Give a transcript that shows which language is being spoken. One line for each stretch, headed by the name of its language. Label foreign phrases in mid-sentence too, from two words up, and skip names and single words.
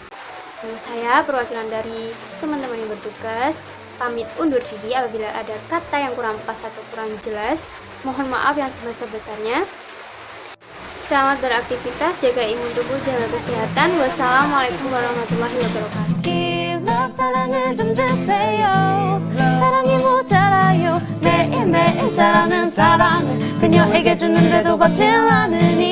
Indonesian: Saya perwakilan dari teman-teman yang bertugas pamit undur diri. Apabila ada kata yang kurang pas atau kurang jelas, mohon maaf yang sebesar-besarnya. Selamat beraktivitas, jaga imun tubuh, jaga kesehatan. Wassalamualaikum warahmatullahi wabarakatuh.
Korean: 사랑을 좀 주세요. 사랑이 모자라요. 매일매일 자라는 사랑 그녀에게 주는데도 받질 않은